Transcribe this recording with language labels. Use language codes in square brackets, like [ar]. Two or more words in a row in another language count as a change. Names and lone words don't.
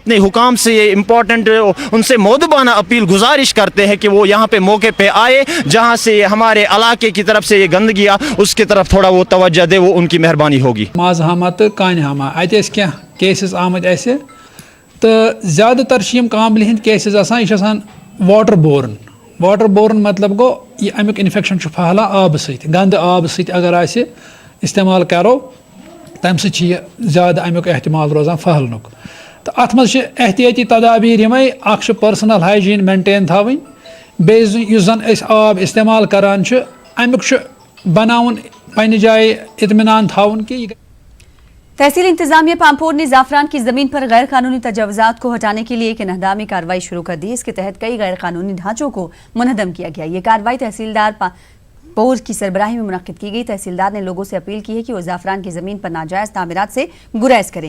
[ur] اپنے حکام سے یہ امپورٹنٹ ان سے مؤدبانہ اپیل گزارش کرتے ہیں کہ وہ یہاں پہ موقعے پہ آئے، جہاں سے ہمارے علاقے کی طرف سے یہ گندگی اس کی طرف تھوڑا وہ توجہ دے، وہ ان کی مہربانی ہوگی. [ks] माजहामा तो कानहामा अत क्या केसेस आमद ऐसे तो ज़्यादातर कामल हंद केसेस आसान [en] water borne [ks] मतलब गो ये अमुक इन्फेक्शन फहला आब सत गंद आब सत अगर इस्तेमाल करो तम सह ज़्यादा अमुक एहतमाल रोजान फहलनुक। तो अत मज एहतियाती तदाबीर यमे अख [en] personal hygiene maintain [ks] थवन बेस जन आब इस्तेमाल करान अमुक बनाउन पन्ने जाए इत्मीनान थवन कि [ur] تحصیل انتظامیہ پامپور نے زعفران کی زمین پر غیر قانونی تجاوزات کو ہٹانے کے لیے ایک انہدامی کارروائی شروع کر دی. اس کے تحت کئی غیر قانونی ڈھانچوں کو منہدم کیا گیا۔ یہ کارروائی تحصیلدار پور کی سربراہی میں منعقد کی گئی. تحصیلدار نے لوگوں سے اپیل کی ہے کہ وہ زعفران کی زمین پر ناجائز تعمیرات سے گریز کریں.